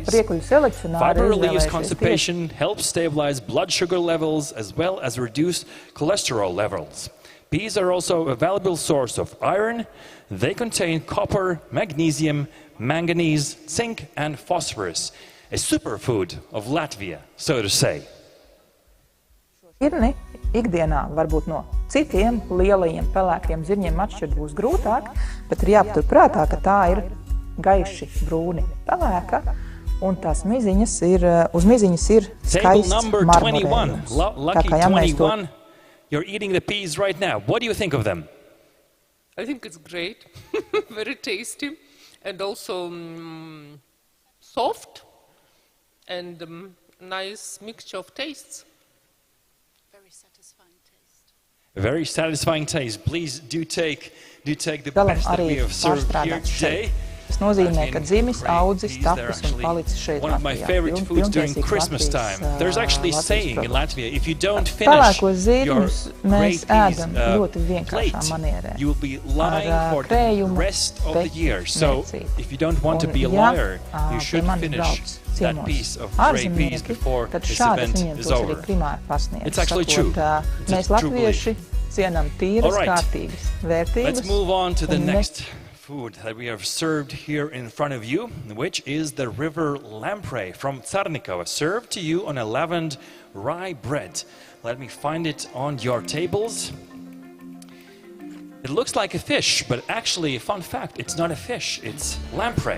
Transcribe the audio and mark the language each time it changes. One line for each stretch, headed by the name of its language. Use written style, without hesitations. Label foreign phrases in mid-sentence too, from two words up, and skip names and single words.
English: Fiber relieves constipation, helps stabilize blood sugar levels, as well as reduce cholesterol levels. Peas are also a valuable source of iron. They contain copper, magnesium, manganese, zinc and phosphorus. A superfood of Latvia, so to say.
Latvian: Šķirni ikdienā varbūt no citiem lielajiem pelēkiem zirņiem atšķirt būs grūtāk, bet ir jāpatur prātā, ka tā ir gaiši brūni pelēka, un tās miziņas ir, uz miziņas ir skaists marmorējums. Tā kā ja mēs to...
English: You're eating the peas right now. What do you think of them? I think it's great, very tasty, and also soft, and nice mixture of tastes. Very satisfying taste. Please do take the best that we have served here today.
Latvian: Tas nozīmē, ka dzimis, audzis, tapis un palicis šeit
English: One of my favorite foods during Christmas time. There's actually a saying in Latvia, if you don't finish your great plate, you will be lying for the rest of the year. So if you don't want to be a liar, you should finish that piece of great peas before this event is over. It's actually true.
Latvian: Mēs latvieši cienam tīras, kārtīgas vērtības.
English: Let's move on to the next food that we have served here in front of you, which is the river lamprey from Tsarnikova, served to you on a leavened rye bread. Let me find it on your tables. It looks like a fish, but actually, a fun fact, it's not a fish, it's lamprey.